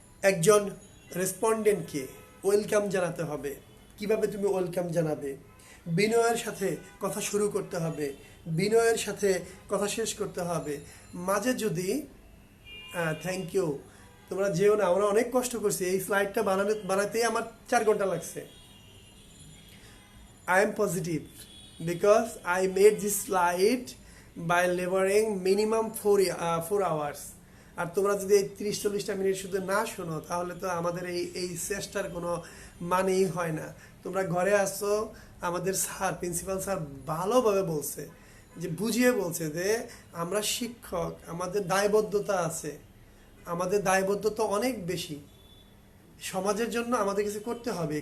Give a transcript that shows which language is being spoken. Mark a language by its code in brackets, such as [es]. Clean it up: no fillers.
[bn] একজন রেসপন্ডেন্টকে ওয়েলকাম জানাতে হবে, কিভাবে তুমি ওয়েলকাম জানাবে, বিনয়ের সাথে কথা শুরু করতে হবে, বিনয়ের সাথে কথা শেষ করতে হবে। মাঝে যদি থ্যাংক ইউ, তোমরা যেও না, আমরা অনেক কষ্ট করছি, এই স্লাইডটা বানাতেই আমার 4 ঘন্টা লাগছে। [en] I am positive because I made this slide by laboring minimum 4 hours. [bn] আর তোমরা যদি এই 30-40টা মিনিট শুধু না শোনো, তাহলে তো আমাদের এই চেষ্টার কোনো মানেই হয় না। তোমরা ঘরে আসছো, আমাদের প্রিন্সিপাল স্যার ভালোভাবে বলছে, যে বুঝিয়ে বলছে যে আমরা শিক্ষক, আমাদের দায়বদ্ধতা আছে, আমাদের দায়বদ্ধতা অনেক বেশি, সমাজের জন্য আমাদের কিছু করতে হবে।